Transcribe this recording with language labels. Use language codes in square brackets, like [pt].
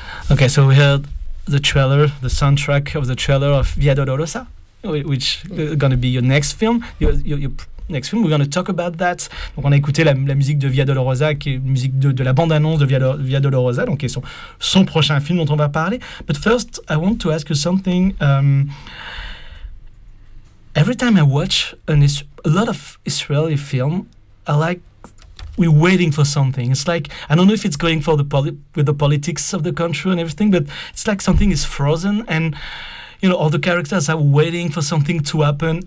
[en] Okay, so we heard the trailer, the soundtrack of the trailer of Via Dolorosa, which is going to be your next film. Next film, we're going to talk about that. [fr] Donc on a écouté la musique de Via Dolorosa, qui est une musique de la bande-annonce de Via Dolorosa, donc qui est son prochain film dont on va parler. [en] But first, I want to ask you something. Every time I watch a lot of Israeli film, I like... We're waiting for something. It's like, I don't know if it's going for the with the politics of the country and everything, but it's like something is frozen and, you know, all the characters are waiting for something to happen.